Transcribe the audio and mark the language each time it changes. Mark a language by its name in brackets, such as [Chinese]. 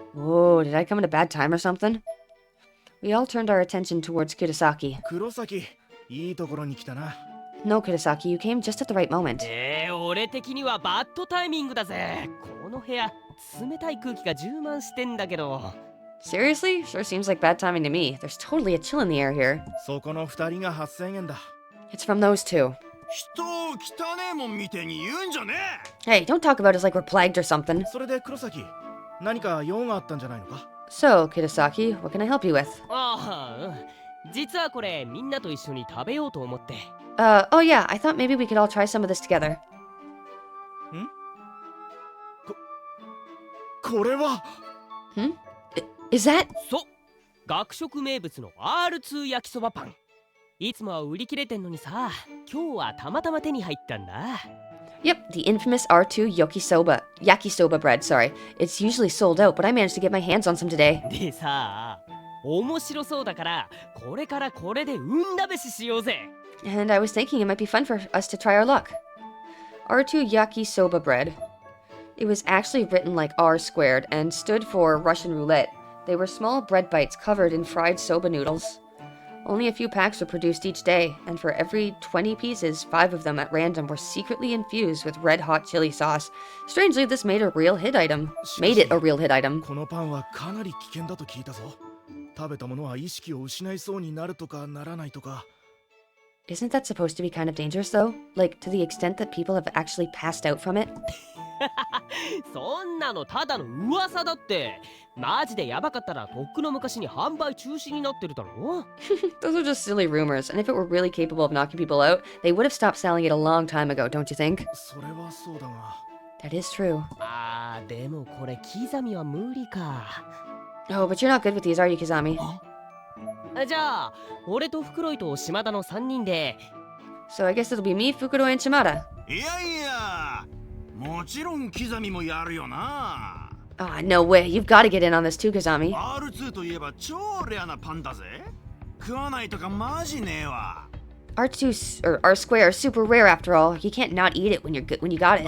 [English] Whoa, did I come at a bad time or something? We all turned our attention towards Kurosaki. [Japanese] 黒崎、いいところに来たな。 [English] No, Kurosaki, you came just at the right moment. [Japanese] 俺的にはバッドタイミングだぜこの部屋冷たい空気が充満してんだけど [English] Seriously? Sure seems like bad timing to me. There's totally a chill in the air here. [Japanese] そこの二人が8000円だ。 [English] It's from those two. [Japanese] 人を汚ねえもんみてえに言うんじゃね [English] Hey, don't talk about us like we're plagued or something. [Japanese] それで黒崎、何か用があったんじゃないのか？ [English] So, Kurosaki, what can I help you with? [Japanese] ああ実はこれみんなと一緒に食べようと思って [English] Oh yeah, I thought maybe we could all try some of this together. [Japanese] これは [English] Is that? [Japanese] そう学食名物の R2 焼きそばパンいつもは売り切れてんのにさ今日はたまたま手に入ったんだ [English] Yep, the infamous R2 yakisoba bread, sorry. It's usually sold out, but I managed to get my hands on some today. でさ面白そうだからこれからこれで運試ししようぜ And I was thinking it might be fun for us to try our luck. R2 yakisoba bread. It was actually written like R squared and stood for Russian roulette. They were small bread bites covered in fried soba noodles. Only a few packs were produced each day, and for every 20 pieces, 5 of them at random were secretly infused with red-hot chili sauce. Strangely, this made it a real hit item. [Japanese] このパンはかなり危険だと聞いたぞ。食べたものは意識を失いそうになるとかならないとか。 [English] Isn't that supposed to be kind of dangerous, though? Like, to the extent that people have actually passed out from it? [Japanese] そんなのただの噂だってマジでヤバかったらとっくの昔に販売中止になってるだろ [English] Those are just silly rumors, and if it were really capable of knocking people out, they would have stopped selling it a long time ago, don't you think? [Japanese] それはそうだが。 [English] That is true. [Japanese] あーでもこれ刻みは無理か [English] Oh, but you're not good with these, are you, Kizami? [Japanese] じゃあ俺とフクロイと島田の3人で [English] So I guess it'll be me, Fukuro, and Shimada. [Japanese] いやいやもちろん刻みもやるよな [English] Ah, no way. You've got to get in on this too, Kazami. [Japanese] R2 といえば超レアなパンだぜ食わないとかマジねえわ [English] R2 or R square is super rare after all. You can't not eat it when you're good when you got it.